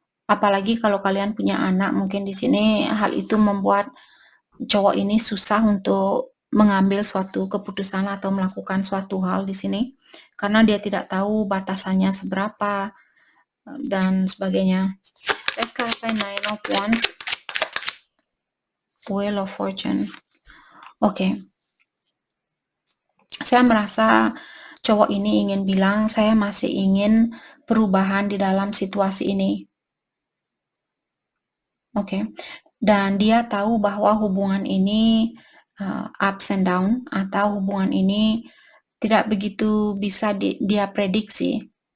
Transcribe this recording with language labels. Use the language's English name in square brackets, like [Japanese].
[Indonesian] Apalagi kalau kalian punya anak, mungkin di sini hal itu membuat cowok ini susah untuk mengambil suatu keputusan atau melakukan suatu hal di sini karena dia tidak tahu batasannya seberapa dan sebagainya. [English] Let's clarify 9 of Wands, Wheel of Fortune. [Indonesian] Oke. Saya merasa cowok ini ingin bilang saya masih ingin perubahan di dalam situasi ini. Oke. Dan dia tahu bahwa hubungan ini [English] ups and down [Indonesian] atau hubungan ini tidak begitu bisa dia prediksi.